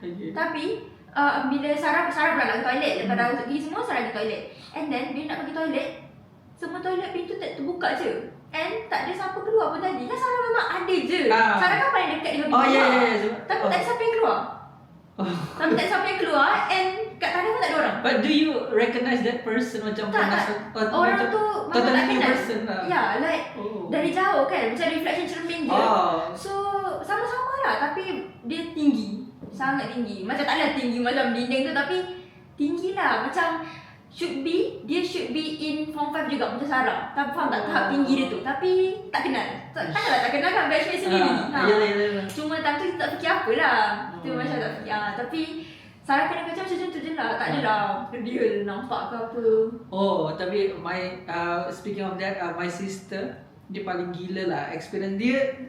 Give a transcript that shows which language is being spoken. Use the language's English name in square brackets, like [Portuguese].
[Malay] Tapi bila Sarah pula nak ke toilet, lepas dah gosok gigi semua, Sarah pergi toilet. And then dia nak pergi toilet, semua toilet pintu tak terbuka je. And tak ada siapa keluar pun tadi. Kan Sarah memang ada je. Sarah kan paling dekat dengan pintu keluar. Tapi tak ada siapa yang keluar. Tapi tak ada siapa yang keluar. And kat tanah pun tak ada orang. [English] But do you recognize that person macam [Malay] tak. Orang tu memang tak kenal. [English] Person lah. [Malay] Ya, like dari jauh kan, macam reflection cermin je. So sama-sama lah, tapi dia tinggi. Sangat tinggi. Macam taklah tinggi macam dinding tu, tapi tinggi lah. Macam should be in form 5 juga macam Sarah. Tapi faham tak tahap tinggi dia tu. Tapi tak kenal. Takkanlah tak kenal kan, batchmate sendiri. Cuma time tu kita tak fikir apa lah. Kita macam tak fikir. Tapi Sarah kena kacau macam tu je lah. Tak adalah real nampak ke apa. Tapi [English] speaking of that, my sister, [Malay] dia paling gila lah experience dia.